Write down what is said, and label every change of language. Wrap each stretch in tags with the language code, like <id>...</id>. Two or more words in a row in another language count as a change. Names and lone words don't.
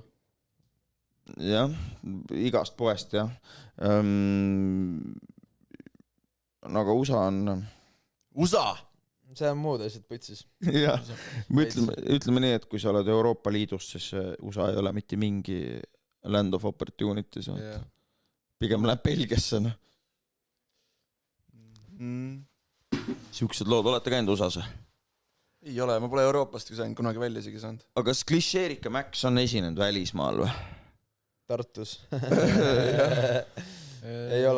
<et>Jah, igast poest, jah. Aga USA on... USA! See on muud asjad putsis. Jah, ütleme nii, et kui sa oled Euroopa Liidus, siis USA ei ole mitte mingi</et> <en>land of opportunities.</en> <et>Pigem läheb Belgiasse. Siuksed lood, olete käinud USA-s? Ei ole, ma pole Euroopast kunagi välja isegi saanud. Aga kas Klišeerika Max on esinenud välismaal või? Tartus. Ei ole.</et>